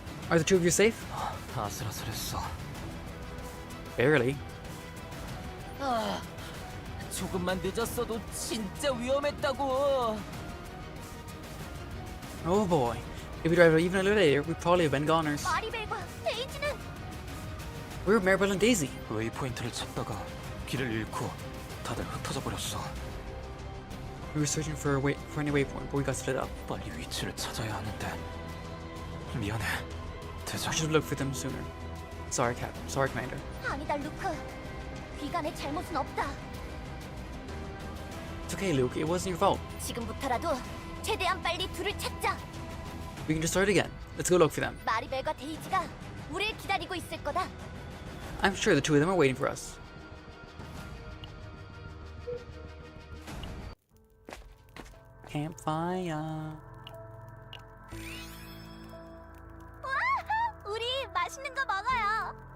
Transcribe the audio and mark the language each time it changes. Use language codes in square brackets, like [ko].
[en] Are the two of you safe? [ko] 아슬아슬했어. [en] Barely. [ko] 아, 조금만 늦었어도 진짜 위험했다고. [en] Oh boy. If we drive even a little later, we'd probably have been goners. [ko] 마리벨과 데이지는 [en] Where are Maribel and Daisy? [ko] 웨이포인트를 찾다가 길을 잃고 다들 흩어져 버렸어. [en] We were searching for any waypoint, but we got split up. [ko] 빨리 위치를 찾아야 하는데. 미안해, 대장. [en] I should have looked for them sooner. Sorry, Cap. Sorry, Commander. [ko] 아니다, 루크. 귀간의 잘못은 없다. [en] It's okay, Luke. It wasn't your fault. [ko] 지금부터라도 최대한 빨리 둘을 찾자. [en] We can just start again. Let's go look for them. [ko] 마리벨과 데이지가 우릴 기다리고 있을 거다. [en] I'm sure the two of them are waiting for us. Campfire. [ko] 우리 맛있는 거 먹어요.